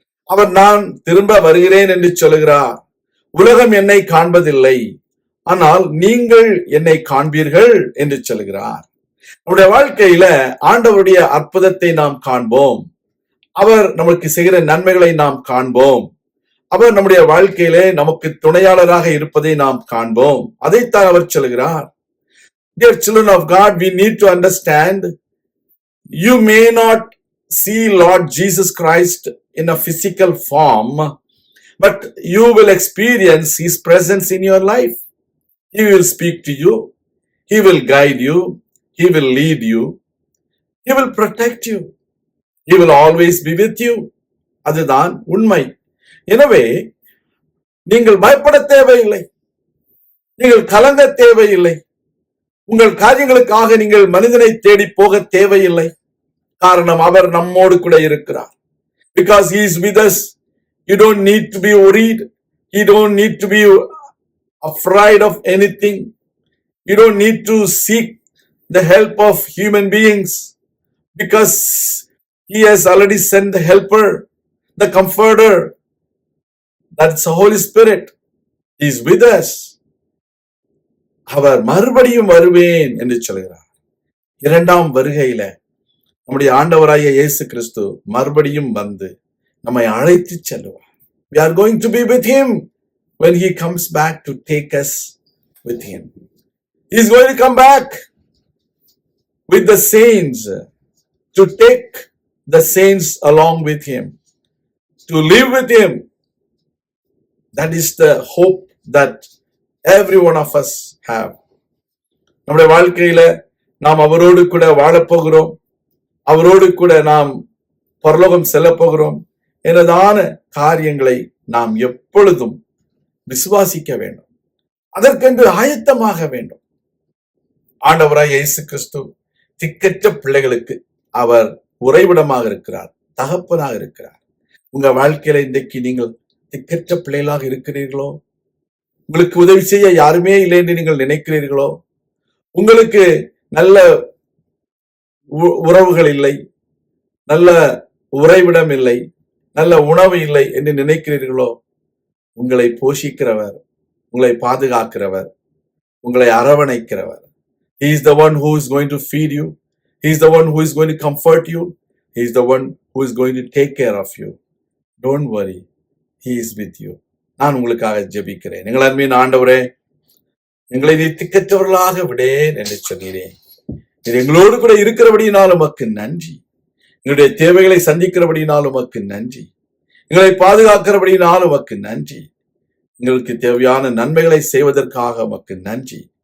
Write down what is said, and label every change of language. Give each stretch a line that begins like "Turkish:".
Tamil: அவர் நான் திரும்ப வருகிறேன் என்று சொல்கிறார். உலகம் என்னை காண்பதில்லை, ஆனால் நீங்கள் என்னை காண்பீர்கள் என்று சொல்கிறார். நம்முடைய வாழ்க்கையில ஆண்டவருடைய அற்புதத்தை நாம் காண்போம். அவர் நமக்கு செய்கிற நன்மைகளை நாம் காண்போம். அவர் நம்முடைய வாழ்க்கையிலே நமக்கு துணையாளராக இருப்பதை நாம் காண்போம். அதைத்தான் அவர் சொல்கிறார்.
English: Dear children of God, we need to understand, you may not see Lord Jesus Christ in a physical form, but you will experience His presence in your life. He will speak to you. He will guide you. He will lead you. He will protect you. He will always be with you.
Tamil: அதுதான் உண்மை. எனவே நீங்கள் பயப்பட தேவையில்லை, நீங்கள் கலங்க தேவையில்லை, உங்கள் காரியங்களுக்காக நீங்கள் மனிதனை தேடி போக தேவையில்லை. காரணம், அவர் நம்மோடு கூட இருக்கிறார்.
English: Because He is with us, you don't need to be worried. You don't need to be afraid of anything. You don't need to seek the help of human beings, because He has already sent the helper, the comforter. That's the Holy Spirit. He is with us.
Tamil: அவர் மறுபடியும் வருவேன் என்று சொல்கிறார். இரண்டாம் வருகையில நம்முடைய ஆண்டவராகிய இயேசு கிறிஸ்து மறுபடியும் வந்து நம்மை அழைத்து செல்வார்.
English: We are going to be with Him when He comes back to take us with Him. He is going to come back with the saints, to take the saints along with Him, to live with Him. That is the hope that every one of us have.
Tamil: நம்முடைய வாழ்க்கையில நாம் அவரோடு கூட வாழப்போகிறோம், அவரோடு கூட நாம் பரலோகம் செல்ல போகிறோம் எனதான காரியங்களை நாம் எப்பொழுதும் விசுவாசிக்க வேண்டும். அதற்கென்று ஆயத்தமாக வேண்டும். ஆண்டவராய் இயேசு கிறிஸ்து திக்கற்ற பிள்ளைகளுக்கு அவர் உறைவிடமாக இருக்கிறார், தகப்பனாக இருக்கிறார். உங்க வாழ்க்கையில இன்றைக்கு நீங்கள் திக்கற்ற பிள்ளைகளாக இருக்கிறீர்களோ, உங்களுக்கு உதவி செய்ய யாருமே இல்லை என்று நீங்கள் நினைக்கிறீர்களோ, உங்களுக்கு நல்ல உறவுகள் இல்லை, நல்ல உறைவிடம் இல்லை, நல்ல உணவு இல்லை என்று நினைக்கிறீர்களோ, உங்களை போஷிக்கிறவர், உங்களை பாதுகாக்கிறவர், உங்களை அரவணைக்கிறவர்.
English: He is the one who is going to feed you. He is the one who is going to comfort you. He is the one who is going to take care of you. Don't worry. He is with you.
Tamil: நான் உங்களுக்காக ஜெபிக்கிறேன். எங்கள் அருமையான ஆண்டவரே, எங்களை நீ திக்கற்றவர்களாக விடேன் என்று சொன்னீரேன். இது எங்களோடு கூட இருக்கிறபடியினால் உமக்கு நன்றி. எங்களுடைய தேவைகளை சந்திக்கிறபடியினால் உமக்கு நன்றி. எங்களை பாதுகாக்கிறபடியினால் உமக்கு நன்றி. எங்களுக்கு தேவையான நன்மைகளை செய்வதற்காக உமக்கு நன்றி.